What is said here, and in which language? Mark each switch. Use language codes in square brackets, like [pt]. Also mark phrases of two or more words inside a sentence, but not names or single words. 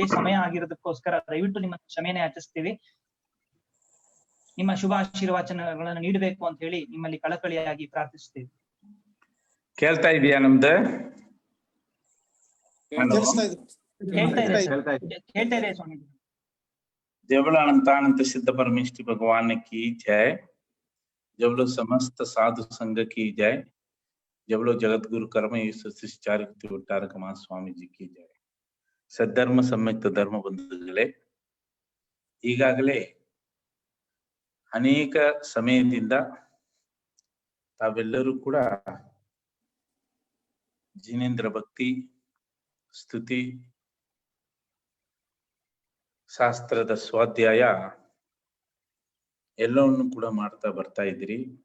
[kn] ಸಮಯ ಆಗಿರೋದಕ್ಕೋಸ್ಕರ ದಯವಿಟ್ಟು ನಿಮ್ಮ ಕ್ಷಮೆಯನ್ನು ಯಾಚಿಸ್ತೇವೆ. ನಿಮ್ಮ ಶುಭ ಆಶೀರ್ವಚನಗಳನ್ನು ನೀಡಬೇಕು ಅಂತ ಹೇಳಿ ನಿಮ್ಮಲ್ಲಿ ಕಳಕಳಿಯಾಗಿ ಪ್ರಾರ್ಥಿಸುತ್ತೇವೆ. ಕೇಳ್ತಾ ಇದೆಯಾ ನಮ್ದು? ಹೇಳ್ತಾ ಇದೆ ಸ್ವಾಮಿ. [hi] जब बोलो अनंतानंत सिद्ध परमेष्टि भगवान की जय। जब बोलो समस्त साधु संघ की जय। जब बोलो जगत गुरु कर्म भट्टारक महास्वामी जी की जय। [kn] ಸದ್ಧರ್ಮ ಸಂಯುಕ್ತ ಧರ್ಮ ಬಂಧುಗಳೇ, ಈಗಾಗಲೇ ಅನೇಕ ಸಮಯದಿಂದ ತಾವೆಲ್ಲರೂ ಕೂಡ ಜಿನೇಂದ್ರ ಭಕ್ತಿ ಸ್ತುತಿ ಶಾಸ್ತ್ರದ ಸ್ವಾಧ್ಯಾಯ ಎಲ್ಲವನ್ನು ಕೂಡ ಮಾಡ್ತಾ ಬರ್ತಾ ಇದ್ರಿ.